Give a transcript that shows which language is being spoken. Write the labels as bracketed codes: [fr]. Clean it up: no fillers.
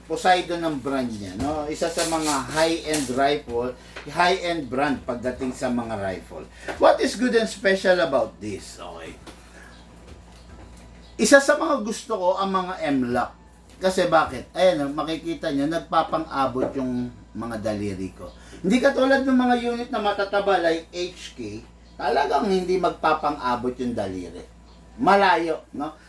[tl] Poseidon ang brand niya, no? Isa sa mga high-end rifle, high-end brand pagdating sa mga rifle. [en] What is good and special about this? Okay. [tl] Isa sa mga gusto ko ang mga M-lock. Kasi bakit? Ayan, makikita nyo, nagpapang-abot yung mga daliri ko. Hindi katulad ng mga unit na matataba like HK, talagang hindi magpapang-abot yung daliri. Malayo, no?